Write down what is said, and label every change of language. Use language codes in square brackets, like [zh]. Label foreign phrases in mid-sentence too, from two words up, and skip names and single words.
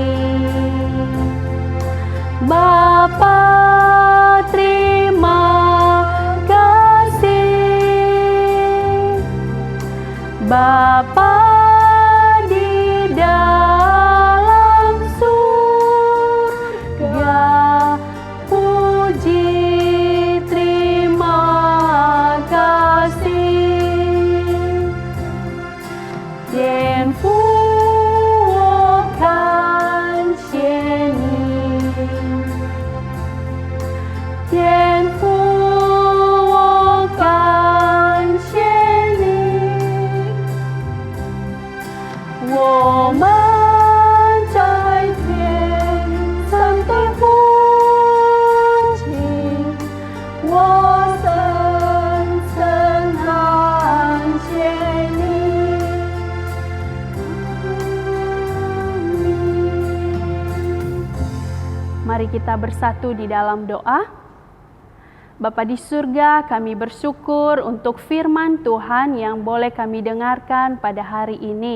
[id] Bapa terima kasih, Bapa di dalam surga, puji terima kasih. [zh] 天父，我看见你，天父，我感谢你，我们在天上的父亲，我深深感谢你。 [id] Mari kita bersatu di dalam doa. Bapa di surga, kami bersyukur untuk firman Tuhan yang boleh kami dengarkan pada hari ini.